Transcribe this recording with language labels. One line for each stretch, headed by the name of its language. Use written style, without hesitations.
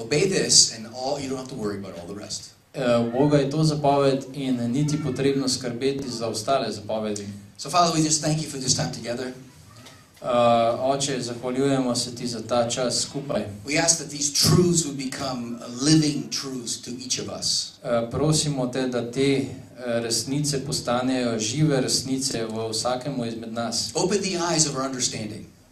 English: Obey this, and you don't have to worry about all the rest.
Slovenian: Boga je to zapoved in niti potrebno skrbeti za ostale zapovedi.
English: So, Father, we just thank you for this time together.
Slovenian: Oče, zahvaljujemo se ti za ta čas skupaj.
English: We ask that these truths would become living truths to each of us.
Slovenian: Prosimo te, da te resnice postanejo žive resnice v vsakemu izmed nas.
English: Open the eyes of our understanding.